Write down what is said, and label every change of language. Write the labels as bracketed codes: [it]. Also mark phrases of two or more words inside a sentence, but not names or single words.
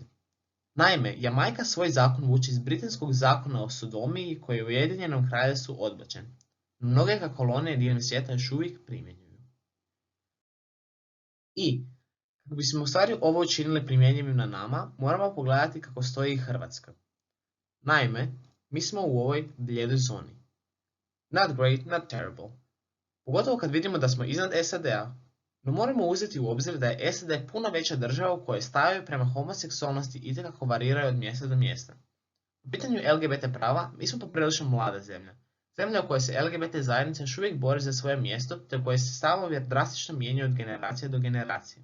[hr] Naime, Jamajka svoj zakon vuče iz britanskog zakona o sodomiji koji je u Ujedinjenom Kraljevstvu odbačen. Mnoge ga kolonije diljem svijeta još uvijek primjenjuju. I, kako bismo u stvari ovo učinili primjenjivim na nama, moramo pogledati kako stoji i Hrvatska. Naime, mi smo u ovoj bljedoj zoni. [en] Not great, not terrible. [hr] Pogotovo kad vidimo da smo iznad SAD-a, no moramo uzeti u obzir da je SAD puno veća država u kojoj stavovi prema homoseksualnosti itekako variraju od mjesta do mjesta. U pitanju LGBT prava, mi smo poprilično mlada zemlja. Zemlja u kojoj se LGBT zajednica još uvijek bori za svoje mjesto, te u kojoj se stavovi drastično mijenjaju od generacije do generacije.